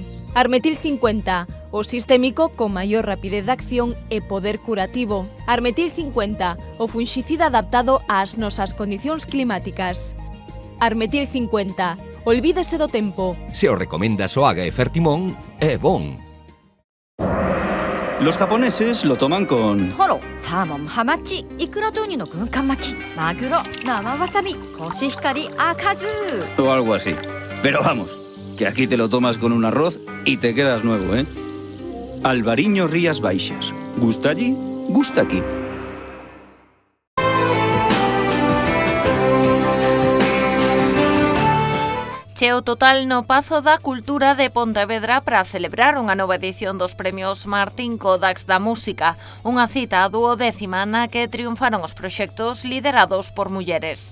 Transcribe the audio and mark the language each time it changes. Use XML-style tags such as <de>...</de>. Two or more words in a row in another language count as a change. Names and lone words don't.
<gl>Armetil 50, o sistémico con maior rapidez de acción e poder curativo. Armetil 50, o funxicida adaptado ás nosas condicións climáticas. Armetil 50, olvídese do tempo. Se o recomenda Soaga e Fertimón, é bon.</gl> <es>Los japoneses lo toman con...</es> <ja>トロ、サーモン、ハマチ、イクラとウニの軍艦巻き、マグロ、生わさび、コシヒカリ、赤酢.</ja> <es>o algo así. Pero vamos, que aquí te lo tomas con un arroz y te quedas nuevo, ¿eh? Albariño Rías Baixas. ¿Gusta allí? Gusta aquí.</es> <gl>Cheo total no Pazo da Cultura de Pontevedra para celebrar unha nova edición dos premios Martín Kodax da Música, unha cita 12ª na que triunfaron os proxectos liderados por mulleres.</gl>